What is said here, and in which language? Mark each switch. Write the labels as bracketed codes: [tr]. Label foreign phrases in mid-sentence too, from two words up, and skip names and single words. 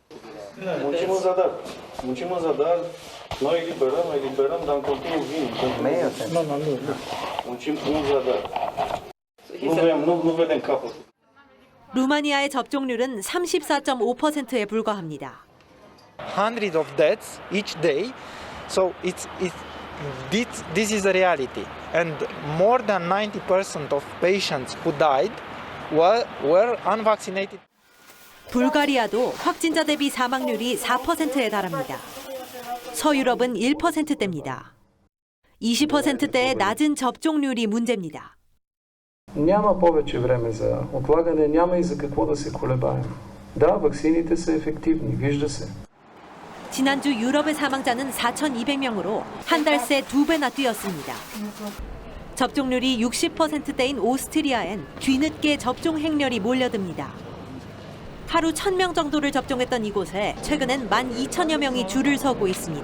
[ko] 루마니아의 접종률은 34.5%에 불과합니다. [en] Hundreds of deaths each day, so this is a reality, and more than 90% of patients who died were unvaccinated. [ko] 불가리아도 확진자 대비 사망률이 4%에 달합니다. 서유럽은 1%대입니다. 20%대의 낮은 접종률이 문제입니다. [bg] Няма повече време за отлагане, няма и за какво да се колебаем. Да, ваксините са ефективни, вижда се. [ko] 지난주 유럽의 사망자는 4,200명으로 한 달 새 2배나 뛰었습니다. 접종률이 60%대인 오스트리아엔 뒤늦게 접종 행렬이 몰려듭니다. 하루 1,000명 정도를 접종했던 이곳에 최근엔 12,000여 명이 줄을 서고 있습니다.